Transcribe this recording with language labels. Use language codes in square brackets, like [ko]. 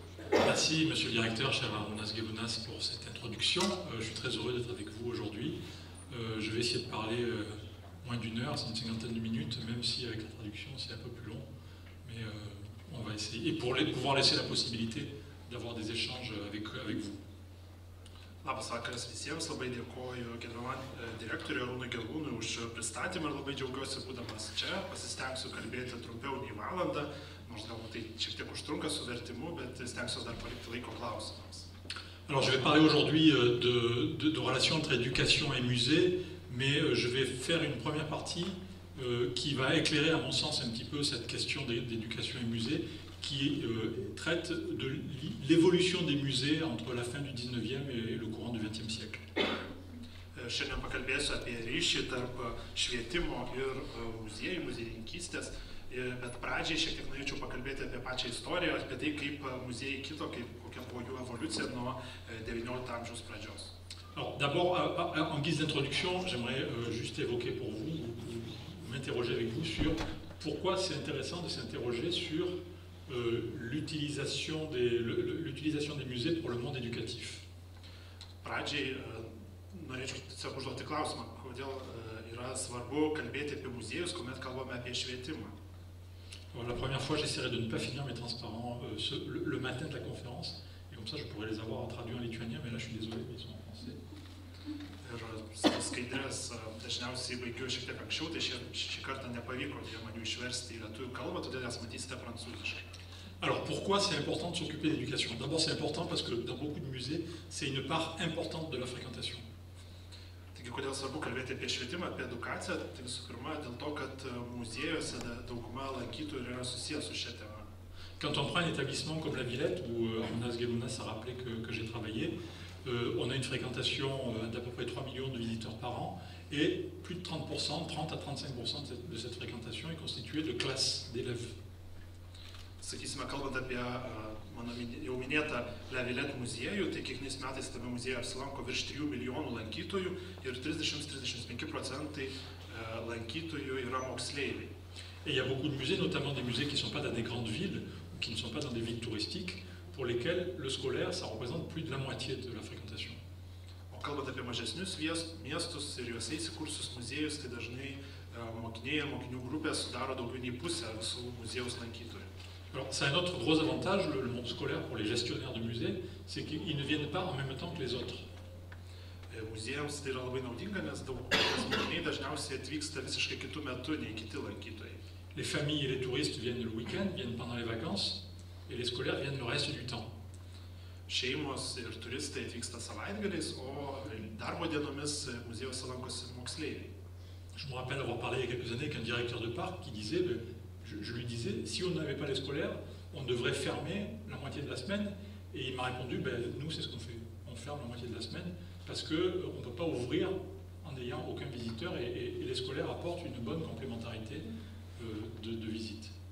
[fr] Merci, monsieur le directeur, cher Armounas Gelounas, pour cette introduction. Je suis très heureux d'être avec vous aujourd'hui. Je vais essayer de parler moins d'une heure, c'est une cinquantaine de minutes, même si avec la traduction c'est un peu plus long. Mais on va essayer. Et pour pouvoir laisser la possibilité d'avoir des échanges avec vous. [lt] Labas vakaras visiems, labai dėkoju gerbiamam direktoriui Arūnui Gelūnui už pristatymą ir labai džiaugiuosi būdamas čia. Pasistengsiu kalbėti trumpiau nei valandą, nors galbūt tai šiek tiek užtrunka su vertimu, bet stengsiuosi dar palikti laiko klausimams. [fr] Alors je vais parler aujourd'hui de relations entre éducation et musée, mais je vais faire une première partie qui va éclairer à mon sens un petit peu cette question d'éducation et musée, qui traite de l'évolution des musées entre la fin du 19e et le courant du 20e siècle. [lt] Šiandien pakalbėsiu apie ryšį tarp švietimo ir muziejų, muziejininkystės, bet pradžiai šiek tiek norėčiau pakalbėti apie pačią istoriją, apie tai, kaip muziejai kito, kokia buvo jų evoliucija nuo XIX amžiaus pradžios. [fr] Alors d'abord, en guise d'introduction, j'aimerais juste évoquer pour vous, m'interroger avec vous sur pourquoi c'est intéressant de s'interroger sur l'utilisation des musées pour le monde éducatif. [lt] Pradžiai norėčiau tiesiog užduoti klausimą, kodėl yra svarbu kalbėti apie muziejus, kuomet kalbame apie švietimą. [fr] La première fois, j'essaierai de ne pas finir mes transparents le matin de la conférence, et comme ça je pourrais les avoir traduits en lituanien, mais là je suis désolé, mais ils sont en français. [lt] Ir skaidrės dažniausiai baigiu šiek tiek anksčiau, tai šį kartą nepavyko man jų išversti į lietuvių kalbą, todėl jas matysite prancūziškai. [fr] Alors pourquoi c'est important de s'occuper d'éducation? D'abord c'est important parce que dans beaucoup de musées, c'est une part importante de la fréquentation. [lt] Taigi, kodėl svarbu kalbėti apie švietimą, apie edukaciją? Tai visų pirma, dėl to, kad muziejuose dauguma lankytojų yra susijęs su šia tema. [fr] Quand on prend un établissement comme la Villette, où Armounas Gelounas a rappelé que j'ai travaillé, on a une fréquentation d'à peu près 3 millions de visiteurs par an, et plus de 30%, 30 à 35% de cette fréquentation est constituée de classes d'élèves. [lt] sakysime, kalbant apie mano jau minėtą La Villette muziejų, tai kiekvienais metais tame muziejuje apsilanko virš 3 milijonų lankytojų ir 30-35% lankytojų yra moksleiviai. [fr] Et il y a beaucoup de musées, notamment des musées qui ne sont pas dans des grandes villes, ou qui ne sont pas dans des villes touristiques, pour lesquels le scolaire, ça représente plus de la moitié de la fréquentation. [lt] O kalbant apie mažesnius miestus ir juose įsikursius muziejus, tai dažnai mokiniai ir mokinių grupės sudaro daugiau nei pusę visų muziejaus lankytojų. [fr] Alors, c'est un autre gros avantage, le monde scolaire, pour les gestionnaires de musées, c'est qu'ils ne viennent pas en même temps que les autres. [lt] Muziejams tai yra labai naudinga, nes mokiniai dažniausiai atvyksta visiškai kitų metų nei kiti lankytojai. [fr] Les familles et les touristes viennent le week-end, viennent pendant les vacances, et les scolaires viennent le reste du temps. [lt] Šeimos ir turistai atvyksta savaitgaliais, o darbo dienomis muziejuose lankosi moksleiviai. [fr] Je me rappelle avoir parlé il y a quelques années avec un directeur de parc qui disait, je lui disais, si on n'avait pas les scolaires, on devrait fermer la moitié de la semaine. Et il m'a répondu, nous c'est ce qu'on fait, on ferme la moitié de la semaine parce qu'on ne peut pas ouvrir en n'ayant aucun visiteur et les scolaires apportent une bonne complémentarité de visite.